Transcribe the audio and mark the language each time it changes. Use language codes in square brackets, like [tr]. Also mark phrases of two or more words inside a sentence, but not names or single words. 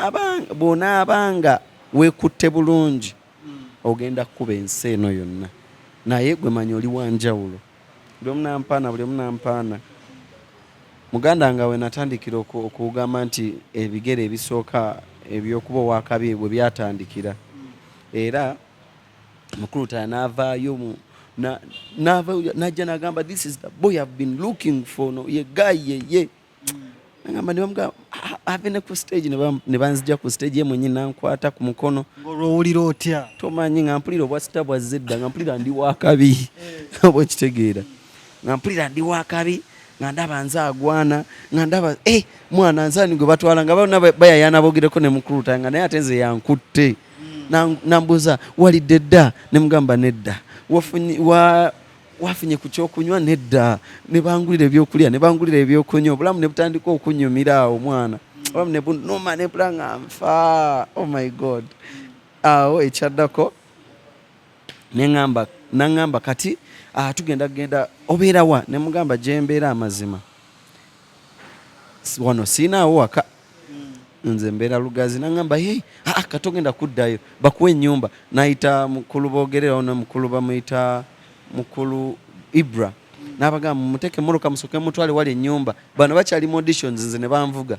[lg] bw'onaabanga weekutte bulungi ogenda kukuba ensi eno yonna naye gwe manyi oli wanjawulo buli omu nampaana muganda nga we natandikira okugamba nti ebigere ebisooka ebyokuba owakabi bwe byatandikira era mukulu Lutaya n'avaayo najja n'agamba [en] this is the boy I've been looking for [lg] no ye guy ye ngamba nibamuga ave ne ku stage ne banzija ku stage ye mwenye nankwata ku mukono ng'olwowulira otya tomanyi nga mpulira obwasita bwazedda nga mpulira ndi wakabi oba kitegeera nga mpulira ndi wakabi nga ndaba nze agwana nga ndaba mwana nzani gwe batwala nga bonna bayayana bogereko ne mukulu Lutaya nga naye ate nze yankutte nambuuza walidde dda ne mugamba nedda wafunye ku kyokunywa nedda ne bangulira ebyokulya ne bangulira ebyokunywa obulamu ne butandika okunyumira awo mwana obulamu ne bunuma ne mpula nga nfa [en] oh my god [lg] awo ekyaddako naŋŋamba kati tugenda obeera wa ne mugamba gye mbeera amazima wano siinaawo waka nze mbeera Lugazi naŋŋamba katogenda kuddayo bakuwa ennyumba nayita mukulu boogererawo ne mukulu bamuyita mukulu Ibra n'abagamba mumuteeke mmotoka musooke mutwale wali ennyumba bano bakyali mu auditions nze ne banvuga